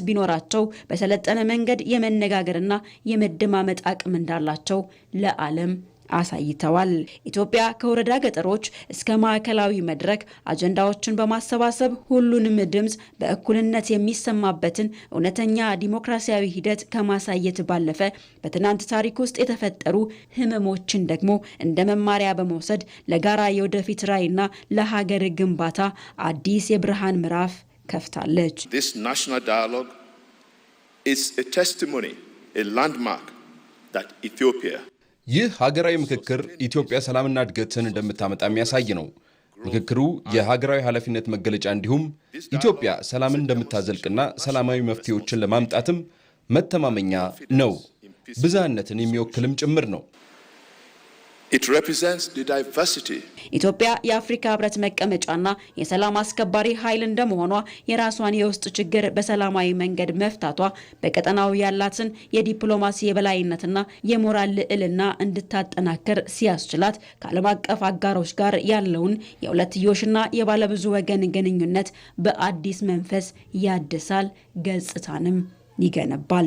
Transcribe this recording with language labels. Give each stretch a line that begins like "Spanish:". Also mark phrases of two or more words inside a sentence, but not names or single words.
Amharic: ቢኖራቸው በሰለጠነ መንገድ የመነጋገርና የመደማመጥ አቅም እንዳላቸው ለዓለም አሳይተዋል። ኢትዮጵያ ከወረዳ ገጠሮች እስከ ማዕከላዊ መድረክ አጀንዳዎችን በማሰባሰብ ሁሉንም ድምፅ በእኩልነት የሚሰማበትን እውነተኛ ዲሞክራሲያዊ ሂደት ከማሳየት ባለፈ በትናንት ታሪክ ውስጥ የተፈጠሩ ህመሞችን ደግሞ እንደ መማሪያ በመውሰድ ለጋራ የወደፊት ራዕይና ለሀገር ግንባታ አዲስ የብርሃን ምዕራፍ ከፍታለች።
English: This national dialogue is a testimony, a landmark that Ethiopia
Amharic: ይህ ሀገራዊ ምክክር ኢትዮጵያ ሰላምና እድገትን እንደምታመጣ የሚያሳይ ነው። ምክክሩ የሀገራዊ ኃላፊነት መገለጫ እንዲሁም ኢትዮጵያ ሰላምን እንደምታዘልቅና ሰላማዊ መፍትሄዎችን ለማምጣትም መተማመኛ ነው። ብዝሃነትን የሚወክልም ጭምር ነው።
English: It represents the diversity.
Amharic: ኢትዮጵያ የአፍሪካ ህብረት መቀመጫና የሰላም አስከባሪ ኃይል እንደመሆኗ የራሷን የውስጥ ችግር በሰላማዊ መንገድ መፍታቷ በቀጠናው ያላትን የዲፕሎማሲ የበላይነትና የሞራል ልዕልና እንድታጠናክር ሲያስችላት ከዓለም አቀፍ አጋሮች ጋር ያለውን የሁለትዮሽና የባለብዙ ወገን ግንኙነት በአዲስ መንፈስ ያድሳል፣ ገጽታንም ይገነባል።